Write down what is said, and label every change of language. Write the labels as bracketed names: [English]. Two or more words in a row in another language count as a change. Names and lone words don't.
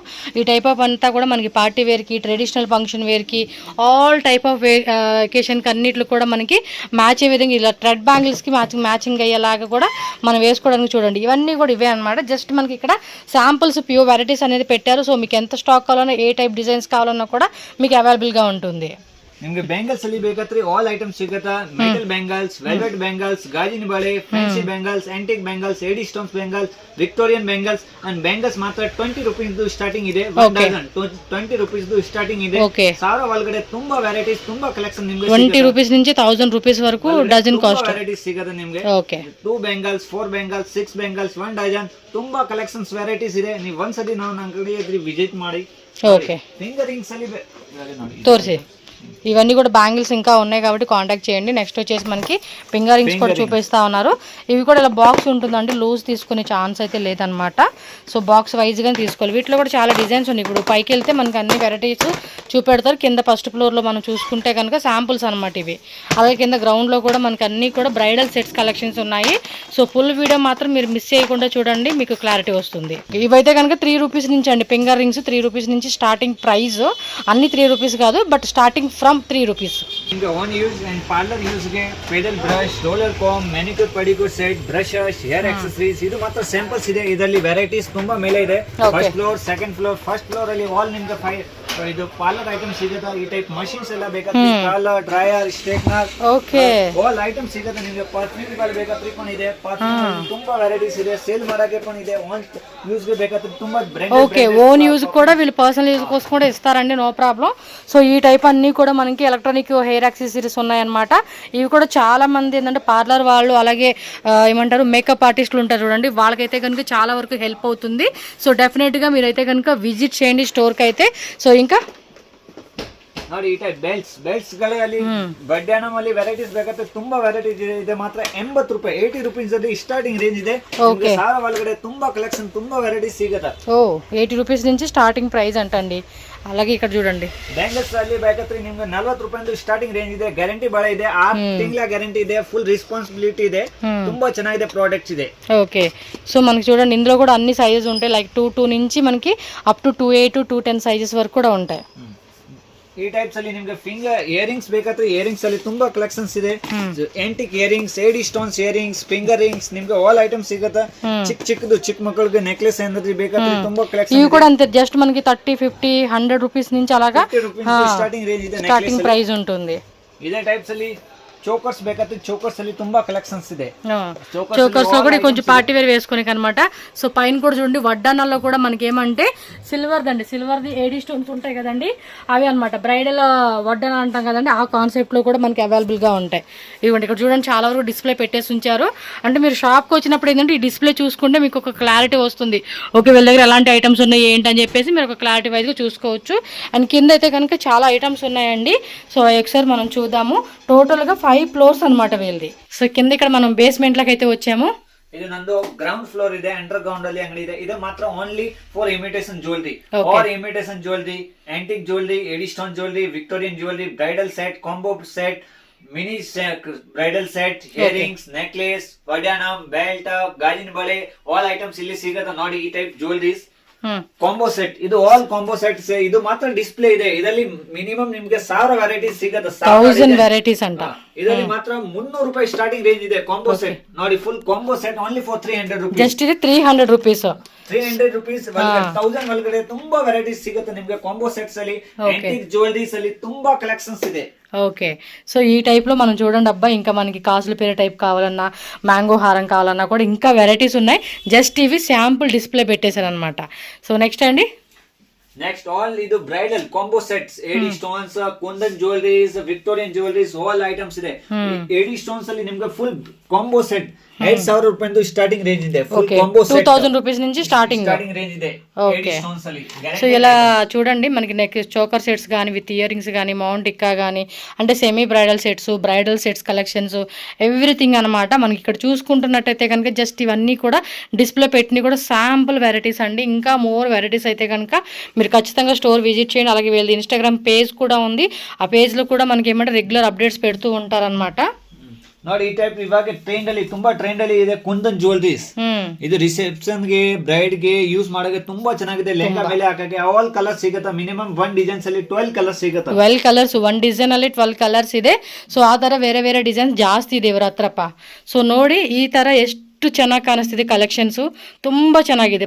[Telugu] ఈ [English] type of [Telugu] అంతా కూడా మనకి [English] party wearకి, traditional function wearకి, all type of vacationకి [Telugu] అన్నిట్లో కూడా మనకి మ్యాచ్ అయ్యే విధంగా ఇలా [English] thread banglesకి [Telugu] మ్యాచింగ్ అయ్యేలాగా కూడా మనం వేసుకోవడానికి చూడండి. ఇవన్నీ కూడా ఇవే అనమాట. జస్ట్ మనకి ఇక్కడ [English] samples pure varieties [Telugu] అనేది పెట్టారు. సో మీకు ఎంత స్టాక్ కావాలన్నా, ఏ [English] type designs [Telugu] కావాలన్నా కూడా మీకు అవైలబుల్ గా ఉంటుంది. [Kannada] ನಿಮ್ಗೆ ಬ್ಯಾಂಗಲ್ಸ್ ಅಲ್ಲಿ ಬೇಕಾದ್ರೆ [English] all items [Kannada] ಸಿಗತ್ತಾ. [English] metal bangles, velvet bangles, [Kannada] ಗಾಜಿನ ಬಳೆ, [English] fancy bangles, antique bangles, AD stones bangles, Victorian bangles and bangles [Kannada] ಮಾತ್ರ 20 [English] rupees starting [Kannada] ಇದೆ. 20 [English] rupees starting [Kannada] ಇದೆ. 1000 ಒಳಗಡೆ ತುಂಬಾ ವೆರೈಟೀಸ್, ತುಂಬಾ ಕಲೆಕ್ಷನ್ ನಿಮ್ಗೆ 20 ರೂಪೀಸ್ నుంచి 1000 ರೂಪೀಸ್ ವರೆಗೂ [English] dozen cost [Kannada] ವೆರೈಟೀಸ್ ಸಿಗತ್ತೆ ನಿಮ್ಗೆ. 2 ಬ್ಯಾಂಗಲ್ಸ್, 4 ಬ್ಯಾಂಗಲ್ಸ್, 6 ಬ್ಯಾಂಗಲ್ಸ್, 1 ಡಜನ್, ತುಂಬಾ [English] collections varieties [Kannada] ಇದೆ. ನೀವು ಒಂದ್ಸತಿ ನಾವು ನನ್ನ ಅಂಗಡಿಗೆ ವಿಸಿಟ್ ಮಾಡಿ. ಓಕೆ, [English] finger rings [Kannada] ಅಲ್ಲಿ ತೋರಿಸಿ. [Telugu] ఇవన్నీ కూడా బ్యాంగిల్స్ ఇంకా ఉన్నాయి కాబట్టి కాంటాక్ట్ చేయండి. నెక్స్ట్ వచ్చేసి మనకి [English] finger rings [Telugu] కూడా చూపిస్తా ఉన్నారు. ఇవి కూడా ఇలా బాక్స్ ఉంటుందండి, లూజ్ తీసుకునే ఛాన్స్ అయితే లేదనమాట. సో బాక్స్ వైజ్గానే తీసుకోవాలి. వీటిలో కూడా చాలా డిజైన్స్ ఉన్నాయి. ఇప్పుడు పైకి వెళ్తే మనకి అన్ని వెరైటీస్ చూపెడతారు. కింద [English] first floorలో [Telugu] మనం చూసుకుంటే కనుక శాంపుల్స్ అనమాట ఇవి. అలాగే కింద గ్రౌండ్లో కూడా మనకి అన్నీ కూడా [English] bridal sets collections [Telugu] ఉన్నాయి. [English] so full video [Telugu] మాత్రం మీరు మిస్ చేయకుండా చూడండి, మీకు క్లారిటీ వస్తుంది. ఇవైతే కనుక 3 రూపీస్ నుంచి అండి. [English] finger rings [Telugu] 3 రూపీస్ నుంచి [English] starting price. [Telugu] అన్ని 3 రూపీస్ కాదు, [English] but starting from 3 rupees. [Kannada] ನಿಮಗೆ [English] own use and parlour useಗೆ pedal brush, roller comb, manicure pedicure set, brushes, hair accessories, [Kannada] ಇದು ಮಾತ್ರ ಸ್ಯಾಂಪಲ್ಸ್ ಇದೆ. ಇದರಲ್ಲಿ ವೆರೈಟೀಸ್ ತುಂಬಾ ಮೇಲೆ ಇದೆ. [English] first floor, second floor. first floor [Kannada] ಅಲ್ಲಿ ಆಲ್ ನಿಮ್ಗೆ ಇದು [English] parlour item [Kannada] ಸಿಗುತ್ತೆ. ಈ [English] type machines [Kannada] ಎಲ್ಲ ಬೇಕಾದ್ರೆ [English] curler, dryer, straightener, okay, all item [Kannada] ಸಿಗುತ್ತೆ ನಿಮಗೆ. ಪರ್ಫ್ಯೂಮ್ ಗಳು ಬೇಕಾದ್ರೆ ಕೂಡ ಇದೆ. ಪರ್ಫ್ಯೂಮ್ ತುಂಬಾ ವೆರೈಟೀಸ್ ಇದೆ. ಸೇಲ್ ಮಾಡಕ್ಕೆ ಕೂಡ ಇದೆ. [English] own use [Kannada] ಗೆ ಬೇಕಾದ್ರೆ ತುಂಬಾ ಬ್ರಾಂಡೆಡ್. [English] okay, own use [Telugu] కూడా వీళ్ళు [English] personal use [Telugu] కోసం కూడా ఇస్తారండి, [English] no problem. [Telugu] సో ఈ టైప్ అన్ని కూడా మనకి [English] electronic hair accessories [Telugu] ఉన్నాయన్నమాట. ఇవి కూడా చాలా మంది ఏంటంటే పార్లర్ వాళ్ళు, అలాగే ఏమంటారు [English] makeup artistలు [Telugu] ఉంటారు చూడండి, వాళ్ళకైతే కనుక చాలా వరకు హెల్ప్ అవుతుంది. సో డెఫినెట్గా మీరైతే కనుక విజిట్ చేయండి స్టోర్కి అయితే. సో ఇంకా [Kannada] ನೋಡಿ ಈ ಟೈಪ್ ಬೆಲ್ಟ್ಸ್ ಗಳಲ್ಲಿ ಬಡ್ಯಾನಮಲ್ಲಿ ವೆರೈಟೀಸ್ ಬೇಕಾದ್ರೆ ತುಂಬಾ ವೆರೈಟೀಸ್ ಇದೆ. ಮಾತ್ರ 80 ರೂಪಾಯಿ, 80 ರೂಪೀಸ್ ಅಲ್ಲಿ [English] starting range [Kannada] ಇದೆ. ಸಾರ ಒಳಗಡೆ ತುಂಬಾ ಕಲೆಕ್ಷನ್, ತುಂಬಾ ವೆರೈಟೀಸ್ ಸಿಗುತ್ತೆ. [Telugu] 80 రూపీస్ నుంచి [English] starting price [Telugu] అంటండి. అలాగే ఇక్కడ చూడండి, [Kannada] ಬ್ಯಾಂಗಲ್ಸ್ ಅಲ್ಲಿ ಬೇಕಾದ್ರೆ ನಿಮ್ಗೆ 40 ರೂಪಾಯಿಂದ [English] starting range [Kannada] ಇದೆ. ಗ್ಯಾರಂಟಿ ಬಳೆ ಇದೆ, 6 ತಿಂಗಳ ಗ್ಯಾರಂಟಿ ಇದೆ, [English] full responsibility [Kannada] ಇದೆ. ತುಂಬಾ ಚೆನ್ನಾಗಿದೆ ಪ್ರಾಡಕ್ಟ್ಸ್ ಇದೆ. [English] okay, so [Telugu] మనకి చూడండి ఇందులో కూడా అన్ని సైజెస్ ఉంటాయి. లైక్ 2 నుంచి మనకి [English] up to 2 8 2 10 sizes [Telugu] వరకు కూడా ఉంటాయి. [Kannada] ಈ ಟೈಪ್ಸ್ ಅಲ್ಲಿ ನಿಮ್ಗೆ [English] finger earrings [Kannada] ಬೇಕಾದ್ರೆ ಇಯರಿಂಗ್ಸ್ ಅಲ್ಲಿ ತುಂಬಾ ಕಲೆಕ್ಷನ್ಸ್ ಇದೆ. [English] antique earrings, AD stones earrings, finger rings, [Kannada] ನಿಮ್ಗೆ [English] all items [Kannada] ಸಿಗುತ್ತೆ. ಚಿಕ್ಕ ಮಕ್ಕಳಿಗೆ ನೆಕ್ಲೆಸ್ ಏನಾದ್ರು ಬೇಕಾದ್ರೆ ತುಂಬಾ ಕಲೆಕ್ಷನ್ [Telugu] ఇవి కూడా అంతే, జస్ట్ మనకి 30-50-100 రూపీస్ నుంచి అలాగా [English] starting range [Kannada] ಇದೆ. [English] starting price [Telugu] ఉంటుంది. [Kannada] ఇదే టైప్స్ ಅಲ್ಲಿ చోకర్స్ ಬೇಕಾದ್ರೆ చోకర్స్ ಅಲ್ಲಿ ತುಂಬಾ కలెక్షన్స్ ಇದೆ. [Telugu] చోకర్స్ లో కూడా కొంచెం [English] party wear [Telugu] వేసుకోనికి అనమాట. సో పైన కూడా చూడండి వడ్డానాల్లో కూడా మనకి ఏమంటే సిల్వర్ది [English] AD stones [Telugu] ఉంటాయి కదండి, అవి అనమాట. బ్రైడల్ వడ్డాన అంటాం కదండి, ఆ కాన్సెప్ట్ లో కూడా మనకి అవైలబుల్ గా ఉంటాయి. ఇవ్వండి ఇక్కడ చూడండి చాలా వరకు డిస్ప్లే పెట్టేసి ఉంచారు. అంటే మీరు షాప్కి వచ్చినప్పుడు ఏంటంటే ఈ డిస్ప్లే చూసుకుంటే మీకు ఒక క్లారిటీ వస్తుంది. ఓకే వీళ్ళ దగ్గర ఎలాంటి ఐటమ్స్ ఉన్నాయి ఏంటి అని చెప్పేసి మీరు ఒక క్లారిటీ వైజ్గా చూసుకోవచ్చు. అండ్ కింద అయితే కనుక చాలా ఐటమ్స్ ఉన్నాయండి. సో ఒకసారి మనం చూద్దాము. టోటల్గా 5 ఫ్లోర్స్ అనమాట వీళ్ళది. సో కింద ఇక్కడ మనం బేస్మెంట్ లకి అయితే వచ్చాము. [Kannada] ಇದು ನಂದು [English] ground floor [Kannada] ಇದೆ, [English] underground [Kannada] ಅಲ್ಲಿ ಅಂಗಡಿ ಇದೆ. ಇದು ಮಾತ್ರ [English] only for imitation jewellery or imitation jewellery, antique jewellery, AD stone jewellery, Victorian jewellery, bridal set, combo set, mini bridal set, earrings, necklace, [Kannada] ವಡ್ಯಾನಂ, ಬೆಲ್ಟ್, ಗಾಜಿನ ಬಳೆ, [English] all items [Kannada] ಇಲ್ಲಿ ಸಿಗುತ್ತೆ ನೋಡಿ. ಈ [English] type jewelleries combo set, [Kannada] ಇದು [English] all combo sets. [Kannada] ಇದು ಮಾತ್ರ ಡಿಸ್ಪ್ಲೇ ಇದೆ. ಇದರಲ್ಲಿ ಮಿನಿಮಮ್ ನಿಮ್ಗೆ 1000 ವೆರೈಟೀಸ್ ಸಿಗುತ್ತೆ. 1000 ವೆರೈಟೀಸ್ ಅಂತ. ಇದರಲ್ಲಿ ಮಾತ್ರ 300 ರೂಪಾಯಿ [English] starting range [Kannada] ಇದೆ [English] combo set. [Kannada] ನೋಡಿ [English] full combo set only for 300 rupees. [Kannada] ಜಸ್ಟ್ ಇದೆ 300 ರೂಪೀಸ್. 300 ರೂಪೀಸ್ 1000 ಒಳಗಡೆ ತುಂಬಾ ವೆರೈಟೀಸ್ ಸಿಗುತ್ತೆ ನಿಮ್ಗೆ [English] combo sets [Kannada] ಅಲ್ಲಿ. [English] antique jewelleries [Kannada] ಅಲ್ಲಿ ತುಂಬಾ ಕಲೆಕ್ಷನ್ಸ್ ಇದೆ. [English] okay so [Telugu] ఈ టైప్లో మనం చూడండి అబ్బా, ఇంకా మనకి కాసుల పేరు టైప్ కావాలన్నా, మ్యాంగో హారం కావాలన్నా కూడా ఇంకా వెరైటీస్ ఉన్నాయి. జస్ట్ ఇవి [English] sample display [Telugu] పెట్టేశారు అనమాట. [English] so next [Telugu] అండి, [English] next all [Telugu] ఇది [English] bridal combo sets, AD stones, Kundan jewelleries, Victorian jewelleries, all items [Kannada] ಇದೆ. [English] AD stones [Kannada] ಅಲ್ಲಿ ನಿಮ್ಗೆ [English] full combo set [Kannada] 5000 ರೂಪಾಯಿ [English] starting range [Kannada] ಇದೆ. [English] full combo set [Telugu] 2000 రూపీస్ నుంచి స్టార్టింగ్ [Kannada] రేంజ్ ಇದೆ. [Telugu] ఓకే సో ఇలా చూడండి మనకి [English] neck choker sets [Telugu] కానీ [English] with earrings [Telugu] కానీ, మౌంట్ టిక్కా కానీ, అంటే [English] semi bridal sets collections everything [Telugu] అనమాట. మనకి ఇక్కడ చూసుకుంటున్నట్టయితే కనుక జస్ట్ ఇవన్నీ కూడా డిస్ప్లే పెట్టినవి కూడా [English] sample varieties [Telugu] అండి. ఇంకా [English] more varieties [Telugu] అయితే కనుక మీరు ఖచ్చితంగా [English] store visit [Telugu] చేయండి. అలాగే వీళ్ళది ఇన్స్టాగ్రామ్ పేజ్ కూడా ఉంది. ఆ పేజ్లో కూడా మనకి ఏమంటే [English] regular updates [Telugu] పెడుతూ ఉంటారనమాట. [Kannada] ನೋಡಿ ಈ ಟೈಪ್ ಇವಾಗ ಟ್ರೆಂಡ್ ಅಲ್ಲಿ ತುಂಬಾ ಟ್ರೆಂಡ್ ಅಲ್ಲಿ ಇದೆ ಕುಂದನ್ ಜ್ಯುವೆಲರೀಸ್. ಇದು ರಿಸೆಪ್ಷನ್ ಗೆ, ಬ್ರೈಡ್ ಗೆ ಯೂಸ್ ಮಾಡೋಕೆ ತುಂಬಾ ಚೆನ್ನಾಗಿದೆ. ಲೆಹಂಗಾ ಮೇಲೆ ಹಾಕಕ್ಕೆ [English] all colours [Kannada] ಸಿಗುತ್ತೆ. ಮಿನಿಮಮ್ 1 ಡಿಸೈನ್ಸ್ ಅಲ್ಲಿ 12 ಕಲರ್ಸ್ ಸಿಗುತ್ತೆ. 12 ಕಲರ್ಸ್, 1 ಡಿಸೈನ್ ಅಲ್ಲಿ 12 ಕಲರ್ಸ್ ಇದೆ. ಸೊ ಆ ತರ ಬೇರೆ ಡಿಸೈನ್ಸ್ ಜಾಸ್ತಿ ಇದೆ ಇವ್ರ ಹತ್ರಪ್ಪ. ಸೊ ನೋಡಿ ಈ ತರ ಎಷ್ಟು ಚೆನ್ನಾಗಿ ಕಾಣಿಸ್ತಿದೆ ಕಲೆಕ್ಷನ್ಸು, ತುಂಬ ಚೆನ್ನಾಗಿದೆ.